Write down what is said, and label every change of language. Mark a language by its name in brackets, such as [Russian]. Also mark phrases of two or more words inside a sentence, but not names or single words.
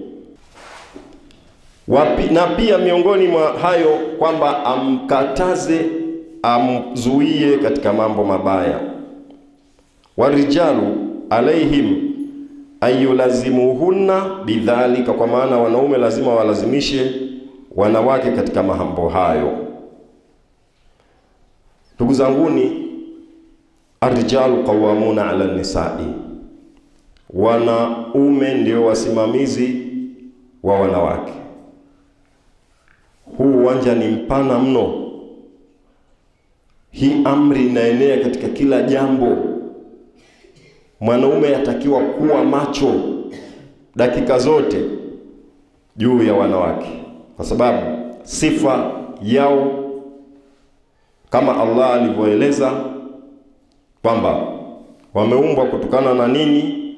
[Swahili] Na pia miongoni mwa hayo kwamba amkataze, amzuie katika mambo mabaya. [Arabic] والرجال عليهم أن يلزموهن بذلك, [Swahili] kwa maana wanaume lazima walazimishe wanawake katika mambo hayo. Ndugu zanguni, [Arabic] الرجال قوامون على النساء, [Swahili] wanaume ndio wasimamizi wa wanawake. Huu uwanja ni mpana mno. Hii amri inaenea katika kila jambo. Mwanaume atakiwa kuwa macho dakika zote juu ya wanawake, kwa sababu sifa yao kama Allah alivyoeleza kwamba wameumbwa kutokana na nini?